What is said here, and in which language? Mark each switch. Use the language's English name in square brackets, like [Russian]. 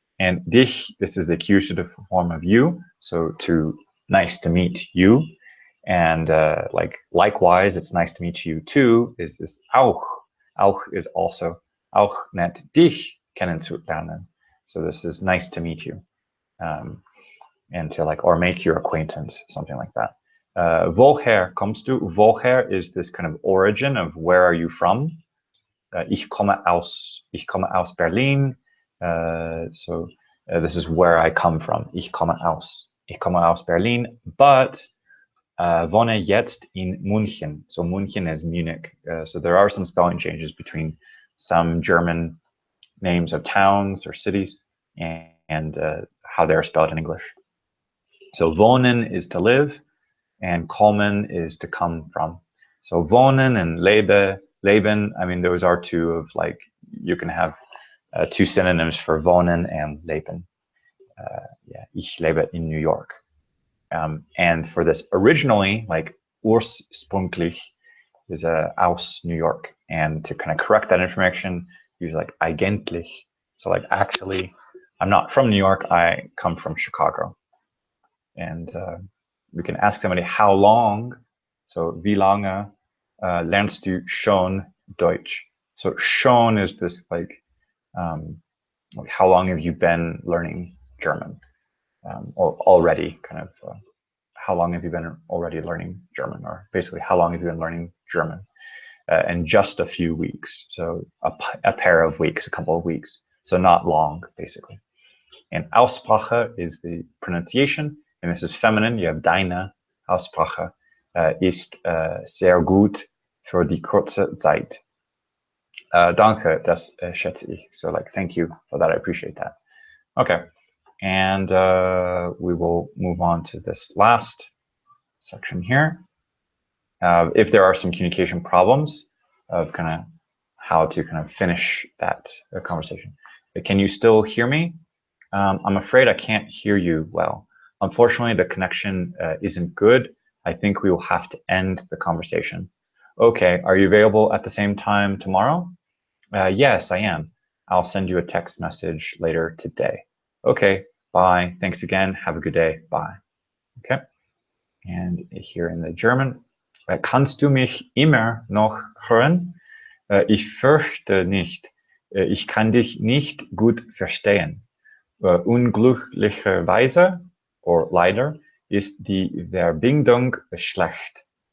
[English] And dich, this is the accusative form of you. So to nice to meet you. And likewise, it's nice to meet you too, is this auch. [German] Auch [English] is also [German] auch nett dich kennenzulernen. [English] So this is nice to meet you. And to or make your acquaintance, something like that. [German] Woher kommst du? [English] Woher is this kind of origin of where are you from? [German] Ich komme aus Berlin. [English] So this is where I come from. [German] Ich komme aus Berlin, but wohne jetzt in München. [English] So München is Munich. So there are some spelling changes between some German names of towns or cities and how they're spelled in English. So wohnen is to live, and kommen is to come from. So wohnen and leben, I mean, those are two of you can have 2 synonyms for wohnen and leben. [German] Ich lebe in New York. [English] And for this originally, ursprünglich is aus New York. And to kind of correct that information, use eigentlich. So actually, I'm not from New York, I come from Chicago. And we can ask somebody how long. [German] So wie lange lernst du schon Deutsch? [English] So schon is this how long have you been learning German? Or already kind of how long have you been already learning German? Or basically how long have you been learning German? And just a few weeks. So a pair of weeks, a couple of weeks. So not long, basically. And Aussprache is the pronunciation. And this is feminine. You have deine. [German] Aussprache ist sehr gut für die kurze Zeit. Danke, das schätze ich. [English] So thank you for that. I appreciate that. Okay. And we will move on to this last section here. If there are some communication problems of kind of how to kind of finish that conversation. Can you still hear me? I'm afraid I can't hear you well. Unfortunately, the connection isn't good. I think we will have to end the conversation. Okay, are you available at the same time tomorrow? Yes, I am. I'll send you a text message later today. Okay, bye. Thanks again. Have a good day. Bye. Okay. And here in the German, [German] kannst du mich immer noch hören? Ich fürchte nicht. Ich kann dich nicht gut verstehen. Unglücklicherweise, or leider, ist die Verbindung schlecht.